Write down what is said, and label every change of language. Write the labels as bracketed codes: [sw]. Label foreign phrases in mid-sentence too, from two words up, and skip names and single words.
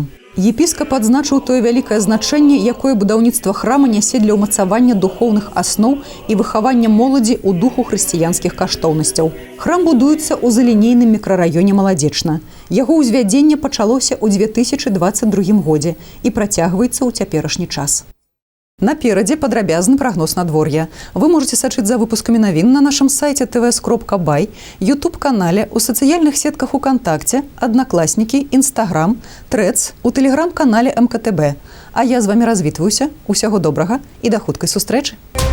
[be] Епіскап адзначыў тое вялікае значэнне, якое будаўніцтва храма нясе для ўмацавання духоўных асноў і выхавання моладзі ў духу хрысціянскіх каштоўнасцяў. Храм будуецца ў залінейным мікрараёне Маладзечна. Яго ўзвядзенне пачалося ў 2022 годзе і працягваецца ў цяперашні час. Наперадзе падрабязны прагноз надвор'я. Вы можете сачыць за выпускамі навін на нашым сайце tvs.by, YouTube-канале, у сацыяльных сетках УКонтакте, Аднакласнікі, Інстаграм, Трэц, у тэлеграм-канале МКТБ. А я з вами развітваюся. Усяго добрага і да хуткай сустрэчы.